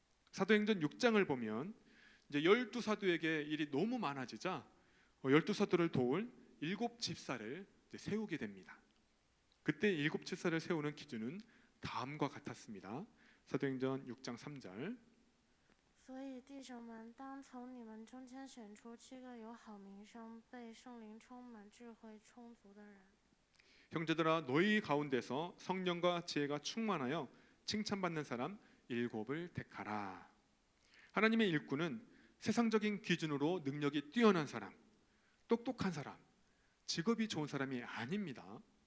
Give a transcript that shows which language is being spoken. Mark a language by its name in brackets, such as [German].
[Korean] 사도행전 6장을 보면 이제 12사도에게 일이 너무 많아지자 12사도를 도울 7집사를 세우게 됩니다. 그때 7집사를 세우는 기준은 다음과 같았습니다. 사도행전 6장 3절. [Chinese] 所以弟兄们，当从你们中间选出7个有好名声、被圣灵充满、智慧充足的人。 [Korean] 형제들아 너희 가운데서 성령과 지혜가 충만하여 칭찬받는 사람 7을 택하라. 하나님의 일꾼은 세상적인 기준으로 능력이 뛰어난 사람, 똑똑한 사람, 직업이 좋은 사람이 아닙니다.